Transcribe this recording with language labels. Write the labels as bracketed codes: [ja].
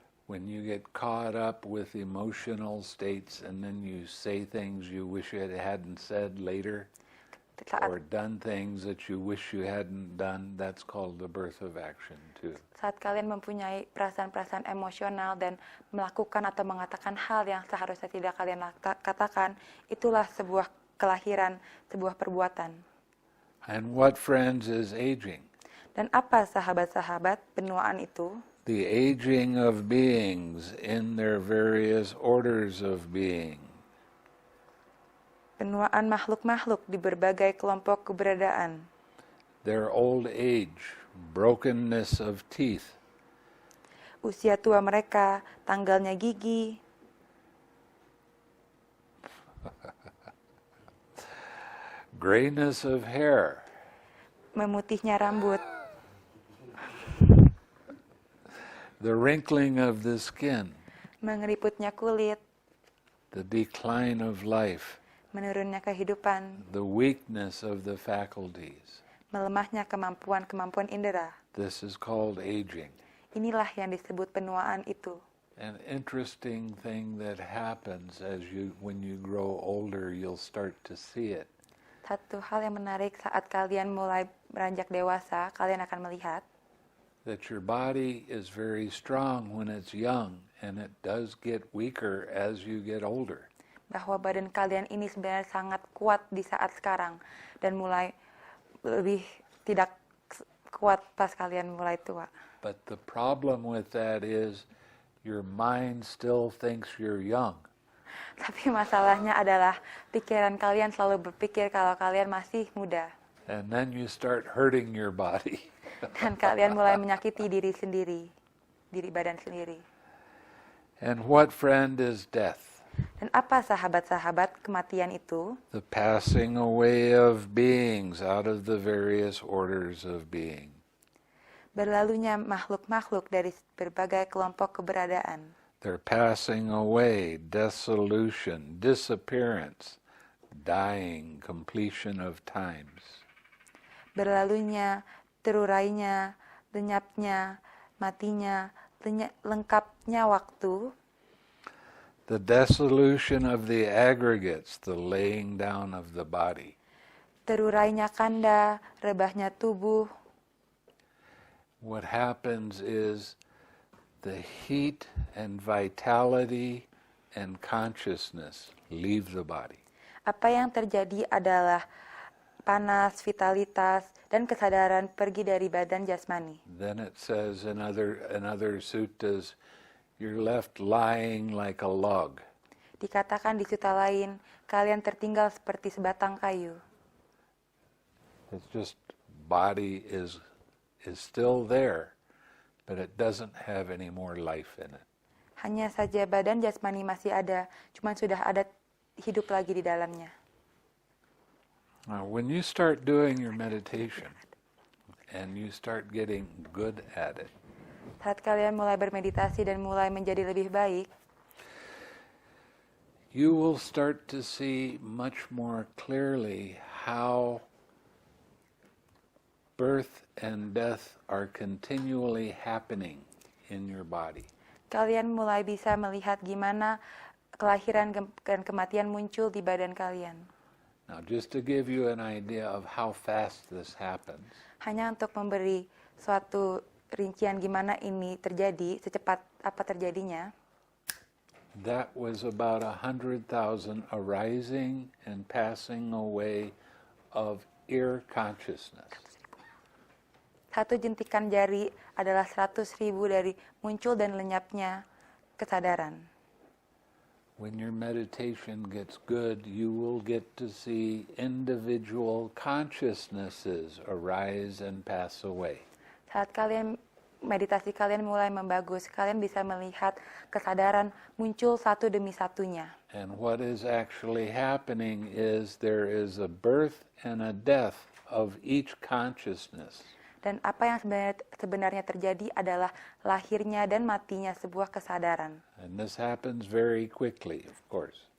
[en] When you get caught up with emotional states and then you say things you wish you hadn't said later, or done things that you wish you hadn't done, that's called the birth of action too. [id] Saat kalian mempunyai perasaan-perasaan emosional dan melakukan atau mengatakan hal yang seharusnya tidak kalian katakan, itulah sebuah kelahiran, sebuah perbuatan. [en] And what, friends, is aging? [id] Dan apa sahabat-sahabat penuaan itu? [en] The aging of beings in their various orders of being. [id] Penuaan makhluk-makhluk di berbagai kelompok keberadaan. [en] Their old age, brokenness of teeth. [id] Usia tua mereka, tanggalnya gigi. [en] Grayness of hair. [id] Memutihnya rambut. [en] The wrinkling of the skin. [id] Mengeriputnya kulit. [en] The decline of life. [id] Menurunnya kehidupan. [en] The weakness of the faculties. [id] Melemahnya kemampuan-kemampuan indera. [en] This is called aging. [id] Inilah yang disebut penuaan itu. [en] An interesting thing that happens when you grow older, you'll start to see it. [id] Satu hal yang menarik saat kalian mulai beranjak dewasa, kalian akan melihat [en] that your body is very strong when it's young, and it does get weaker as you get older. [id] Bahwa badan kalian ini sebenarnya sangat kuat di saat sekarang dan mulai lebih tidak kuat pas kalian mulai tua. [en] But the problem with that is your mind still thinks you're young. [id] Tapi masalahnya adalah pikiran kalian selalu berpikir kalau kalian masih muda. [en] And then you start hurting your body. [id] Dan kalian mulai menyakiti diri sendiri, diri badan sendiri. [en] And what, friend, is death? [id] Dan apa sahabat-sahabat kematian itu? [en] The passing away of beings out of the various orders of being. [id] Berlalunya makhluk-makhluk dari berbagai kelompok keberadaan. [en] They're passing away, dissolution, disappearance, dying, completion of times. [id] Berlalunya, terurainya, lenyapnya, matinya, lengkapnya waktu. [en] The dissolution of the aggregates, the laying down of the body. [id] Terurainya kanda, rebahnya tubuh. [en] What happens is the heat and vitality and consciousness leave the body. [id] Apa yang terjadi adalah panas, vitalitas, dan kesadaran pergi dari badan jasmani. [en] Then it says in other suttas, you're left lying like a log. [id] Dikatakan di sutta lain, kalian tertinggal seperti sebatang kayu. [en] It's just body is still there, but it doesn't have any more life in it. [id] Hanya saja badan jasmani masih ada, cuman sudah ada hidup lagi di dalamnya. [en] Now, when you start doing your meditation and you start getting good at it, [id] Saat kalian mulai bermeditasi dan mulai menjadi lebih baik, [en] you will start to see much more clearly how birth and death are continually happening in your body. [id] kalian mulai bisa melihat gimana kelahiran dan kematian muncul di badan kalian. [en] Now, just to give you an idea of how fast this happens, [id] Hanya untuk memberi suatu rincian gimana ini terjadi, secepat apa terjadinya. [en] That was about 100,000 arising and passing away of ear consciousness. [id] Satu jentikan jari adalah 100.000 dari muncul dan lenyapnya kesadaran. [en] When your meditation gets good, you will get to see individual consciousnesses arise and pass away. [id] Saat meditasi kalian mulai membagus, kalian bisa melihat kesadaran muncul satu demi satunya. [en] And what is actually happening is there is a birth and a death of each consciousness. [id] Dan apa yang sebenarnya terjadi adalah lahirnya dan matinya sebuah kesadaran. [en] And this happens very quickly, of course.